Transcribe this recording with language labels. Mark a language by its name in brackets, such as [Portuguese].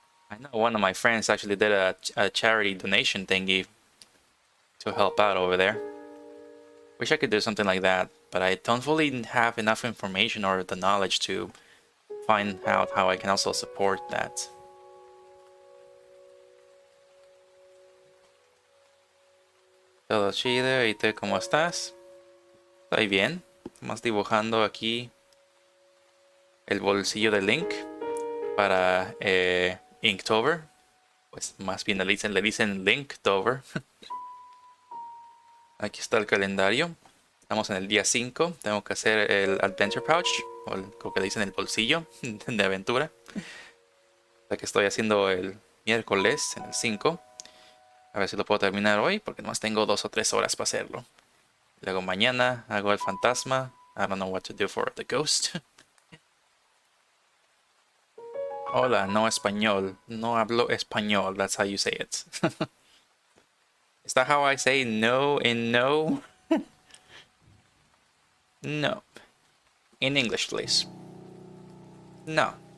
[English] I know one of my friends actually did a charity donation thingy to help out over there. Wish I could do something like that, but I don't fully have enough information or the knowledge to find out how I can also support that. [Spanish] Todo chido, ¿y tú cómo estás? Estoy bien. Estamos dibujando aquí el bolsillo de Link para Inktober. Pues más bien le dicen Linktober. Aquí está el calendario. Estamos en el día 5. Tengo que hacer el Adventure Pouch, o lo que le dicen el bolsillo de aventura. La que estoy haciendo el miércoles en el 5. A ver si lo puedo terminar hoy, porque nomás tengo 2 o 3 horas para hacerlo. Luego mañana hago el fantasma. [English] I don't know what to do for the ghost. [Spanish] Hola, no español. No hablo español. [English] That's how you say it. Is that how I say no in no? No. In English, please. No.